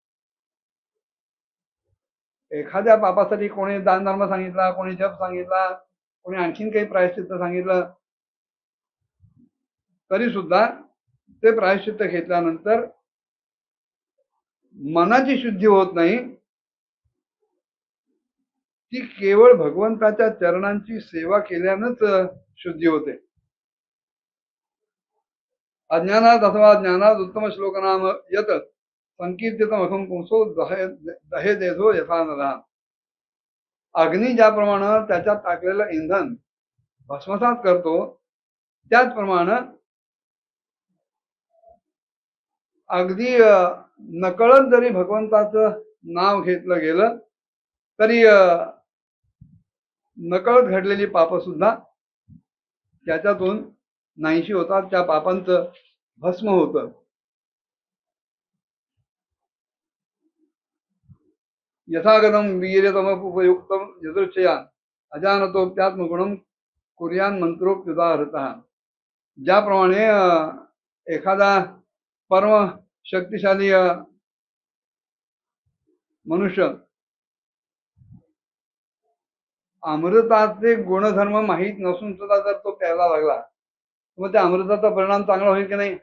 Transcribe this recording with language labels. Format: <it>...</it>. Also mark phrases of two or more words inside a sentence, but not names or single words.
<mr>एखाद्या पापासाठी कोणी दान धर्म सांगितला, कोणी जप सांगितला, कोणी आणखीन काही प्रायश्चित्त सांगितलं तरी सुद्धा ते प्रायश्चित्त घेतल्यानंतर मनाची शुद्धी होत नाही. ती केवळ भगवंताच्या चरणांची सेवा केल्यानंच शुद्धी होते.</mr> <sa>अज्ञानात अथवा ज्ञानात उत्तम श्लोक नाम यत संकीर्तितमखं पुंसो दहे देधो यथा नरः.</sa> <mr>अग्नी ज्याप्रमाणे त्याच्यात टाकलेलं इंधन भस्मसात करतो, त्याचप्रमाणे अगदी नकळत जरी भगवंताचं नाव घेतलं गेलं तरी नकळत घडलेली पाप सुद्धा त्याच्यातून नाहीशी होतात, त्या पापांचं भस्म होतं.</mr> <sa>यथागतम वीर्यतमोपयुक्तम यदृच्छया अजानतोप्यात्मगुणम कुर्यान मंत्रोक्त्युदाहृतः.</sa> <mr>ज्याप्रमाणे एखादा परम शक्तिशाली मनुष्य अमृताचे गुणधर्म माहीत नसून सुद्धा जर तो प्यायला लागला, मग त्या अमृताचा परिणाम चांगला होईल की नाही?</mr>